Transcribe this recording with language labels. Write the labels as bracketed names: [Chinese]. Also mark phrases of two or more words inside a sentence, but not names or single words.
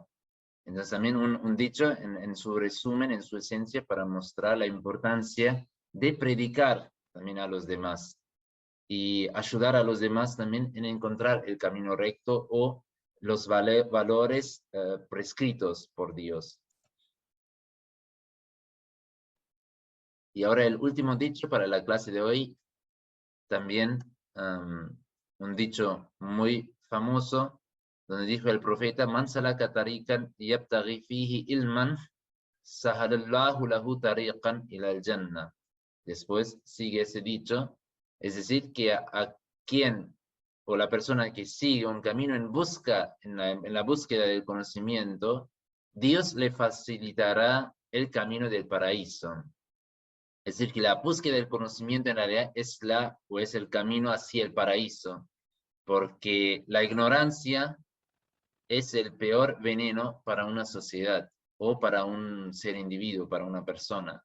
[Spanish] Entonces también un dicho en su resumen, en su esencia, para mostrar la importancia de predicar también a los demás y ayudar a los demás también en encontrar el camino recto o los valores prescritos por Dios. Y ahora el último dicho para la clase de hoy, también un dicho muy famoso, donde dijo el profeta, [Arabic] من سلك طريقا يبتغي فيه علما، سهل الله له طريقا إلى الجنة. [Spanish] Después sigue ese dicho, es decir, que a quien o la persona que sigue un camino en la búsqueda del conocimiento, Dios le facilitará el camino del paraíso. Es decir, que la búsqueda del conocimiento en realidad es el camino hacia el paraíso, porque la ignorancia es el peor veneno para una sociedad o para un ser individuo, para una persona.